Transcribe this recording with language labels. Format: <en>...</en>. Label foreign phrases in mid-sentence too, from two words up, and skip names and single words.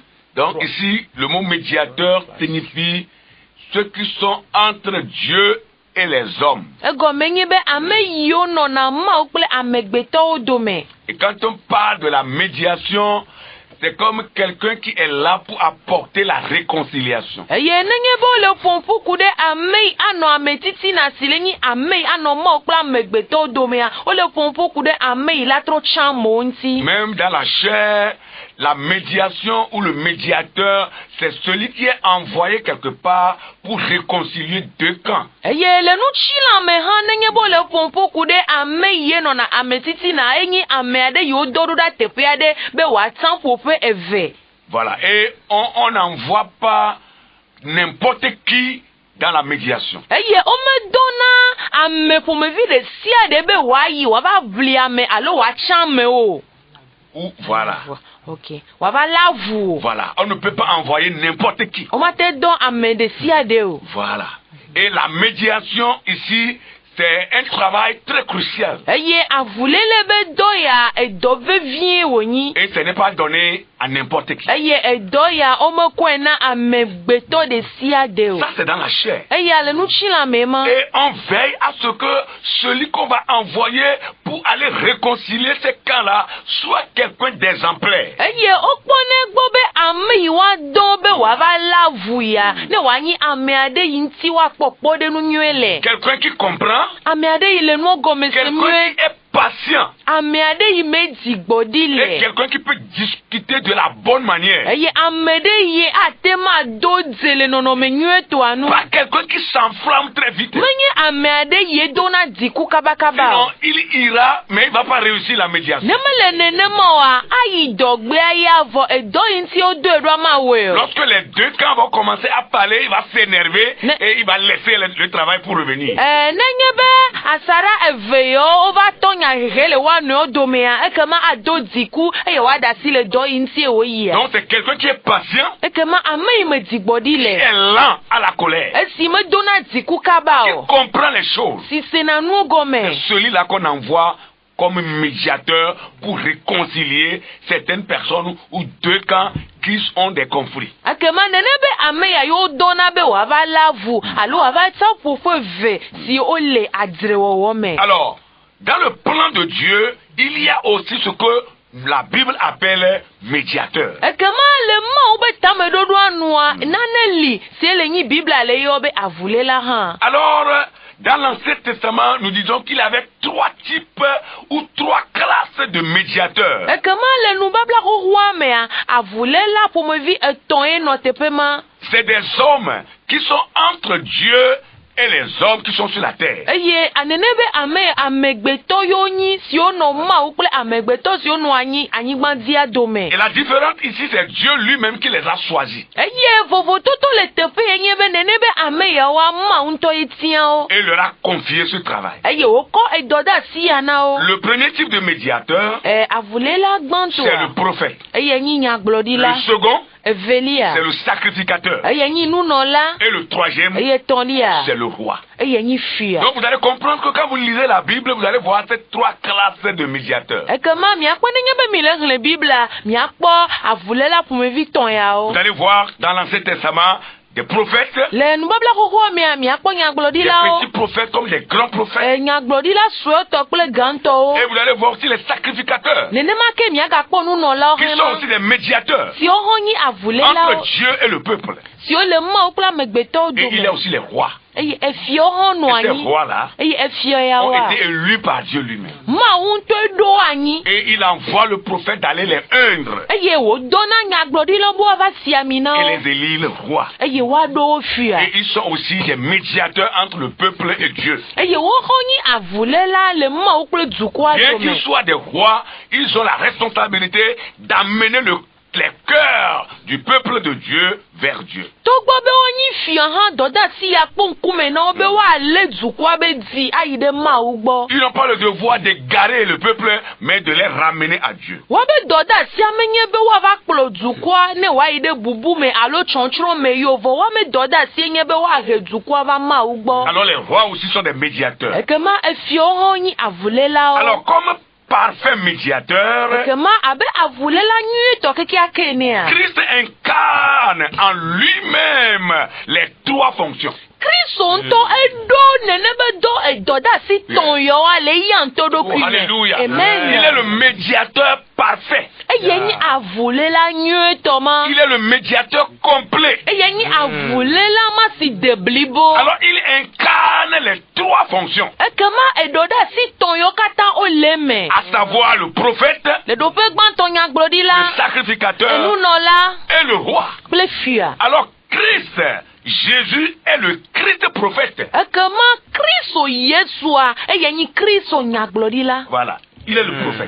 <fr>Donc ici, le mot médiateur signifie ceux qui sont entre Dieu et les hommes.</fr> <ee>Egɔme nye be ame yiwo nɔna Mawu kple amegbetɔwo dome.</ee> <fr>Et quand on parle de la médiation, c'est comme quelqu'un qui est là pour apporter la réconciliation.</fr> <ee>Eye nenye be wole ƒoƒu ku ɖe ame yi anɔ ametitina si le nyi ame yi anɔ Mawu kple amegbetɔwo domea wole ƒoƒu ku ɖe ame yi la trɔ tsã amewo ŋuti.</ee> <fr>Même dans la chair, la médiation ou le médiateur, c'est celui qui est envoyé quelque part pour réconcilier deux camps.</fr> <ee>Eye le nutsila me hã nenye be wole ƒoƒu ku ɖe ame yi ye nɔna ametitina enyi ame aɖe yiwo dɔ ɖo ɖa teƒe aɖe be wòatsã ƒoƒe eve.</ee> <fr>Voilà. Et on n'envoie pas n'importe qui dans la médiation.</fr> <ee>Eye womedɔna ame ƒomevi ɖe sia ɖe be wòayi wòava ʋli ame alo wòatsã ame o.</ee> <fr>Ou voilà.</fr> <ee>Ok. Wòava lé avu o.</ee> <fr>Voilà. On ne peut pas envoyer n'importe qui.</fr> <ee>Womate dɔ ame ɖe sia ɖe o.</ee> <fr>Voilà. Et la médiation ici, c'est un travail très crucial.</fr> <ee>eye avulele be dɔ ya edɔ vevie wonyi.</ee> <fr>Et ce n'est pas donné à n'importe qui.</fr> <ee>eye edɔ ya womekɔe na amegbetɔ de sia de o.</ee> <fr>Ça, c'est dans la chair.</fr> <ee>eye ale nutsi la me ma.</ee> <fr>Et on veille à ce que celui qu'on va envoyer pour aller réconcilier ces camps-là soit quelqu'un d'exemplaire.</fr> <ee>eye wokpɔne gbɔ be ame yi wa dɔ be wòava la vu ya ne wòanyi ame aɖe yi ŋuti woakpɔ kpɔɖenu nyuie le.</ee> <fr>Quelqu'un qui comprend.</fr> <ee>Ame aɖe yi le nuwo gɔme se</ee> <fr>Quelqu'un</fr> <ee>nyuie.</ee> <fr>qui est patient.</fr> <ee>Ame aɖe yi me dzi gbɔɖi</ee> <fr>Et</fr> <ee>le.</ee> <fr>quelqu'un qui peut discuter de la bonne manière.</fr> <ee>eye ame ɖe yi ate ma do dze le nɔnɔme nyuie toa nu.</ee> <fr>Pas quelqu'un qui s'enflamme très vite.</fr> <ee>menye ame aɖe yi dona dziku kabakaba</ee> <fr>Sinon,</fr> <ee>o.</ee> <fr>il ira, mais il ne va pas réussir la médiation.</fr> <ee>ne mele nenema oa ayi dɔgbea ya vɔ edɔ yi ŋuti wodo eɖo ama woe o.</ee> <fr>Lorsque les deux camps vont commencer à parler, il va s'énerver</fr> <ee>Ne-</ee> <fr>et il va laisser le travail pour revenir.</fr> <ee>nenye be asara eve yiwo wova tɔ nya hehe le woa nɔewo domea ekema ado dziku eye woada asi le dɔ yi ŋuti woyia.</ee> <fr>Donc c'est quelqu'un qui est patient,</fr> <ee>ekema ame yi me dzigbɔɖi</ee> <fr>qui</fr> <ee>le.</ee> <fr>est lent à la colère,</fr> <ee>esi medona dziku kaba</ee> <fr>qui</fr> <ee>o.</ee> <fr>comprend les choses.</fr> <ee>si sena nuwo gɔme.</ee> <fr>C'est celui-là qu'on envoie comme médiateur pour réconcilier certaines personnes ou deux camps qui ont des conflits.</fr> <ee>akema nene be ame ya yiwo dɔna be wòava la vu alo wòava tsɔ ƒoƒo eve si wole adzrewɔwɔ me.</ee> <fr>Alors, dans le plan de Dieu, il y a aussi ce que la Bible appelle médiateur.</fr> <ee>ekema le mawo be tameɖoɖoa nua nane li si ele nyi biblia le yɔ be avulela hã.</ee> <fr>Alors, dans l'Ancien Testament, nous disons qu'il y avait 3 types ou 3 classes de médiateurs.</fr> <ee>ekema le nubabla xoxoa mea avulela ƒomevi etɔ̃ ye nɔ teƒe ma.</ee> <fr>C'est des hommes qui sont entre Dieu et les hommes qui sont sur la terre.</fr> <ee>eye anene be amegbetɔ yiwo nyi siwo nɔ mawu kple amegbetɔ siwo nɔ anyigbadia dome.</ee> <fr>Et la différence ici, c'est Dieu lui-même qui les a choisis.</fr> <ee>eye vovototo le teƒe ye nye be nene be ame yawoa mawu ŋutɔ ye tia wo.</ee> <fr>Et leur a confié ce travail.</fr> <ee>eye wòkɔ edɔ de asi ya na wo.</ee> <fr>Le premier type de médiateur,</fr> <ee>avulela</ee> <fr>c'est le</fr> <ee>gbãtɔa</ee> <fr>prophète.</fr> <ee>eye nyi nyagblɔɖila.</ee> <fr>Le second,</fr> <ee>evelia</ee> <fr>c'est le sacrificateur.</fr> <ee>eye nyi nunɔla.</ee> <fr>Et le troisième,</fr> <ee>eye etɔ̃lia</ee> <fr>c'est le roi.</fr> <ee>eye nyi fia.</ee> <fr>Donc vous allez comprendre que quand vous lisez la Bible, vous allez voir ces 3 classes de médiateurs.</fr> <ee>ekema miakpɔ nenye be mi le xlẽ biblia miakpɔ avulela ƒomevi tɔ̃ yawo.</ee> <fr>Vous allez voir dans l'Ancien Testament des prophètes,</fr> <ee>le nubabla xoxoa mea miakpɔ</ee> <fr>des</fr> <ee>nyagblɔɖilawo.</ee> <fr>petits prophètes comme des grands prophètes.</fr> <ee>nyagblɔɖila suetɔ kple gãtɔwo.</ee> <fr>Et vous allez voir aussi les sacrificateurs,</fr> <ee>nenema ke miagakpɔ nunɔlawo</ee> <fr>qui</fr> <ee>hã</ee> <fr>sont</fr> <ee>ma.</ee> <fr>aussi des médiateurs</fr> <ee>siwo hã nyi avulelawo.</ee> <fr>entre Dieu et le peuple.</fr> <ee>siwo le mawo kple amegbetɔwo</ee> <fr>Et il y a</fr> <ee>dome.</ee> <fr>aussi les rois.</fr> <ee>eye efiawo hã nɔ</ee> <fr>Et ces</fr> <ee>anyi.</ee> <fr>rois-là</fr> <ee>eye efia</ee> <fr>ont</fr> <ee>yawoa</ee> <fr>été élus par Dieu lui-même.</fr> <ee>mawu ŋutɔ ɖo anyi.</ee> <fr>Et il envoie le prophète d'aller les undre</fr> <ee>eye wòdɔna nyagblɔɖila bo wòava si ami na</ee> <fr>et</fr> <ee>wo.</ee> <fr>les élire rois.</fr> <ee>eye woaɖo wo fia.</ee> <fr>Et ils sont aussi des médiateurs entre le peuple et Dieu.</fr> <ee>eye wo hã nyi avulela le mawu kple dukɔa</ee> <fr>Bien</fr> <ee>dome.</ee> <fr>qu'ils soient des rois, ils ont la responsabilité d'amener les cœurs du peuple de Dieu vers Dieu.</fr> <ee>togbɔ be wonyi fia hã dɔ de asi ya kpɔ ŋkume na wo be woalé dukɔa be dzi ayi ɖe mawu gbɔ.</ee> <fr>Ils n'ont pas le devoir d'égarer le peuple, mais de les ramener à Dieu.</fr> <ee>woabe dɔ de asia menye be woava kplɔ dukɔa ne wòayi ɖe bubu me alo tsɔtsrɔ̃ me yo vɔ woame dɔ de asie nye be woahe dukɔa va mawu gbɔ.</ee> <fr>Alors les rois aussi sont des médiateurs.</fr> <ee>ekema efiawo hã nyi avulelawo.</ee> <fr>Alors comme parfait médiateur,</fr> <ee>ekema abe avulela nyuitɔ kekeake enea.</ee> <fr>Christ incarne en lui-même les 3 fonctions.</fr> <ee>Kristo ŋutɔ eɖo nene be do edɔ de asi tɔ̃ yawoa le eya ŋutɔ Oh, ɖokui</ee> <fr>alléluia.</fr> <ee>me.</ee> <fr>Il est</fr> <ee>amen.</ee> <fr>le médiateur parfait.</fr> <ee>eye nyi avulela nyuitɔ ma.</ee> <fr>Il est le médiateur complet.</fr> <ee>eye nyi avulela ma si de blibo.</ee> <fr>Alors il incarne les 3 fonctions,</fr> <ee>ekema eɖo de asi tɔ̃ yawo katã wole me.</ee> <fr>à savoir le prophète,</fr> <ee>le ɖoƒe gbãtɔ</ee> <fr>le</fr> <ee>nyagblɔɖila.</ee> <fr>sacrificateur</fr> <ee>enunɔla</ee> <fr>et le roi.</fr> <ee>kple fia.</ee> <fr>Alors Christ, Jésus est le Christ prophète.</fr> <ee>ekema Kristo Yesua eye nyi Kristo nyagblɔɖila.</ee> <fr>Voilà, il est le prophète.</fr>